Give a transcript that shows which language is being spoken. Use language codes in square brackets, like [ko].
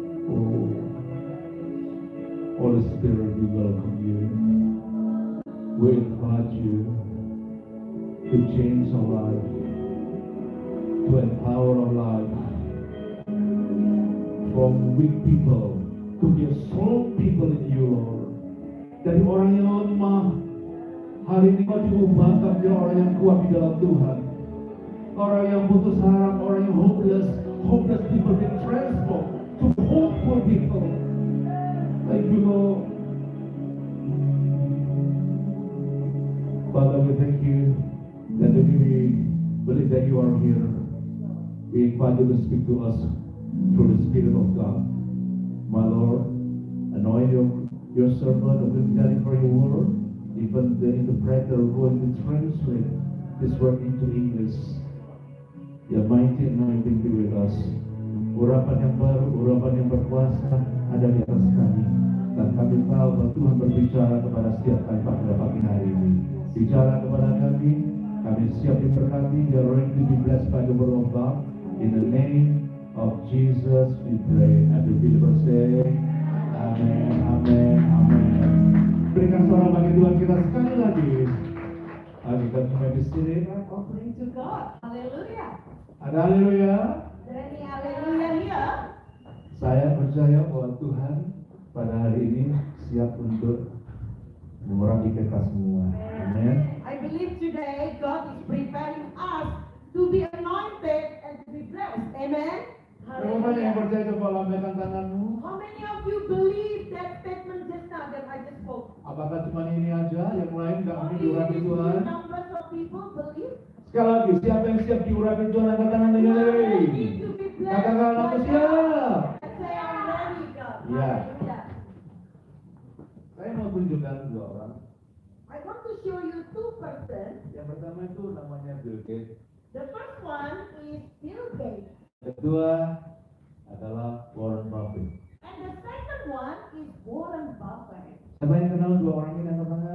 [en] Oh, Holy Spirit, we welcome you. We invite you to change our life, to empower our life from weak people to be a strong people in you, Lord. [id] Dari orang yang lemah, hari ini kau diubahkan menjadi orang yang kuat di dalam Tuhan. Orang yang putus harap, orang yang [en] hopeless people being transformed to hopeful people. Thank you, Lord. Father, we thank you that we believe that you are here. We invite you to speak to us through the Spirit of God. My Lord, anoint your servant of preparing for your word, even the interpreter who going to translate this word into English. Your mighty anointing be with us. [id] Urapan yang baru, urapan yang berkuasa ada di atas kami. Dan kami tahu bahwa Tuhan berbicara kepada setiap kami pada pagi hari ini. Bicara kepada kami siap diberkati. [en] We are ready to be blessed by the word of God. In the name of Jesus we pray. Every believer say, Amen, Amen, Amen. [id] Berikan suara bagi Tuhan kita sekali lagi. Kita cuma di sini. [en] Offering to God. Hallelujah. [id] Ada haleluya. [en] Any hallelujah here? [id] Saya percaya bahwa Tuhan pada hari ini siap untuk mengurangi kita semua. Amen. [en] I believe today God is preparing us to be anointed and to be blessed. Amen. [id] Berapa banyak yang percaya, coba lambaikan tanganmu. [en] How many of you believe that statement just now that I just spoke? [id] Apakah cuma ini aja, yang lain nggak mungkin [en] Only [id] diurapi [en] these [id] Tuhan? [en] few numbers of people believe. [id] Sekali lagi, siapa yang siap diurapi Tuhan angkat tangan dengan [en] Ready to be blessed. [id] Katakan aku siap. [en] Say I'm ready, God. [id] Ya. Hallelujah. Saya mau tunjukkan dua orang. [en] I want to show you two persons. [id] Yang pertama itu namanya Bill Gates. [en] The first one is Bill Gates. [id] Kedua adalah Warren Buffett. [en] And the second one is Warren Buffett. [id] Siapa yang kenal dua orang ini angkat tangan?